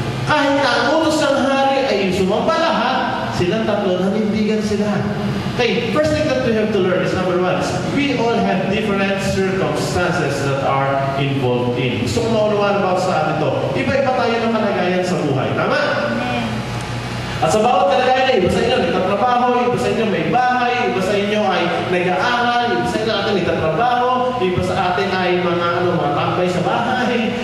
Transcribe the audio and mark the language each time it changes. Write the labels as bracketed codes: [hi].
[tl] Kahit na ang utos ng hari ay sumamba lahat, silang tatlo, nanindigan sila. [en] Okay, first thing that we have to learn is number 1, we all have different circumstances that are involved in. [tl] Gusto ko maunawaan about sa atin ito. Iba-iba tayo ng kalagayan sa buhay. Tama? At sa bawat kalagayan, iba sa inyo nagtatrabaho, iba sa inyo may bahay, iba sa inyo ay nag-aaral, iba sa inyo natin nagtatrabaho, iba sa atin ay mga tambay sa bahay.